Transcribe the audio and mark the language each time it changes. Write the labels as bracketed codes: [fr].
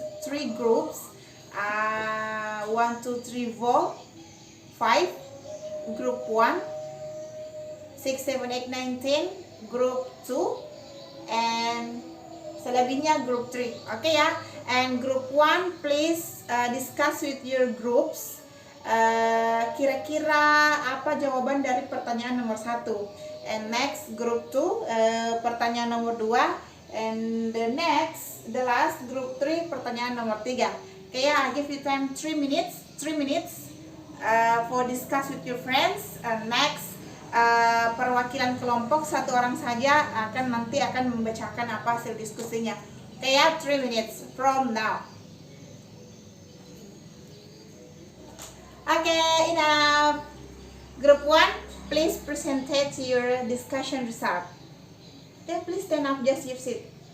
[en] 1, 2, 3, 4, 5. Group 1, 6, 7, 8, 9, 10. Group 2 and [id] selebihnya [en] group 3. Okay ya. And group 1 please discuss with your groups. [id] Kira-kira apa jawaban dari pertanyaan nomor 1. [en] And next group 2 [id] pertanyaan nomor 2. [en] And the last group 3 [id] pertanyaan nomor 3. [en] Okay ya, I give you time 3 minutes for discuss with your friends. [id] Next perwakilan kelompok 1 orang saja nanti akan membacakan apa hasil diskusinya. [en] Okay ya, 3 minutes from now. Okay, enough. Group 1, please present your discussion result. Okay, please stand up, just your seat.